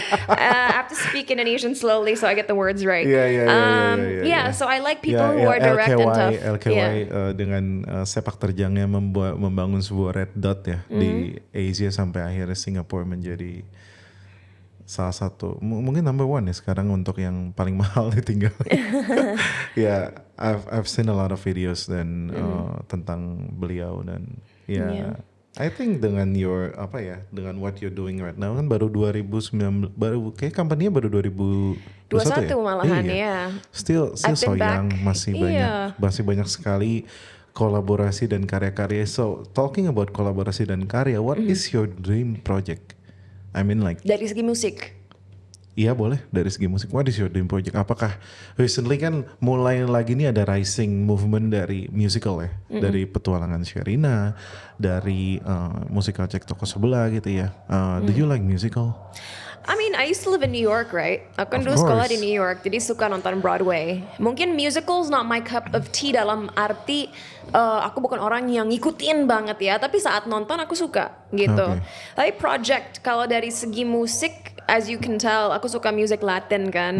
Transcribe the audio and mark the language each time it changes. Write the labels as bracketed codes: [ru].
[en] I have to speak Indonesian slowly so I get the words right. Yeah. So I like people who are direct and tough. [id] LKY dengan sepak terjangnya membangun sebuah red dot ya di Asia sampai akhirnya Singapura menjadi salah satu mungkin number one ya sekarang untuk yang paling mahal ditinggal. [en] Ya, I've seen a lot of videos [id] dan tentang beliau dan [en] I think dengan dengan what you're doing right now [id] kan baru 2019 kayak company-nya baru 2021 ya. Malahan ya. [en] Still so young, [id] masih banyak sekali kolaborasi dan karya-karya. [en] So talking about kolaborasi dan karya, what is your dream project? I mean like [id] dari segi musik. Iya boleh dari segi musik. [en] What is your dream project? [id] Apakah recently kan mulai lagi nih ada rising movement dari musical ya, dari petualangan Sherina, dari musikal Cek Toko Sebelah gitu ya. [en] Do you like musical? I mean, I used to live in New York, right? [id] Aku kan dulu sekolah di New York, jadi suka nonton Broadway. Mungkin [en] musicals not my cup of tea [id] dalam arti aku bukan orang yang ngikutin banget ya, tapi saat nonton aku suka. gitu. Oke. Tapi project kalau dari segi musik, [en] as you can tell, [id] aku suka music Latin kan.